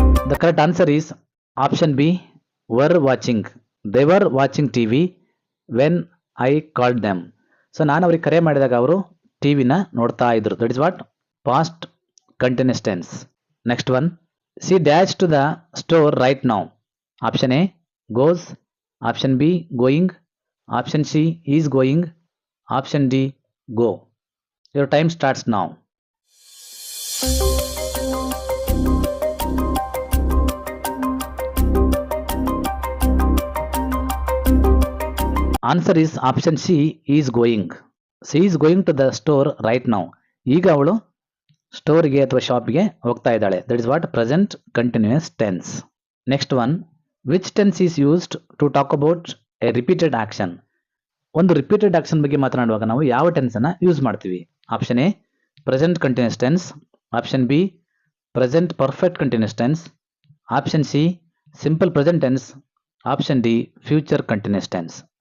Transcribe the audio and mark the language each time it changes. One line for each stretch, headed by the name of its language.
English: The correct answer is option B, were watching. They were watching TV when I called them.
Kannada: So ನಾನು ಅವ್ರಿಗೆ ಕರೆ ಮಾಡಿದಾಗ ಅವರು ಟಿವಿನ ನೋಡ್ತಾ ಇದ್ರು.
English: That is what? Past continuous tense. Next one, C dash to the store right now. Option A goes, option B going, option C is going, option D go. Your time starts now. Answer is option C, is going. She is going to the store right now.
Kannada: ಈಗ ಅವಳು ಸ್ಟೋರ್ಗೆ ಅಥವಾ ಶಾಪ್ಗೆ ಹೋಗ್ತಾ ಇದ್ದಾಳೆ.
English: That is what present continuous tense. Next one, which tense is used to talk about a repeated action.
Kannada: ಒಂದು repeated action ಬಗ್ಗೆ ಮಾತನಾಡುವಾಗ ನಾವು ಯಾವ ಟೆನ್ಸ್ ಅನ್ನ ಯೂಸ್ ಮಾಡ್ತೀವಿ?
English: Option A present continuous tense, option B present perfect continuous tense, option C simple present tense, option D future continuous tense.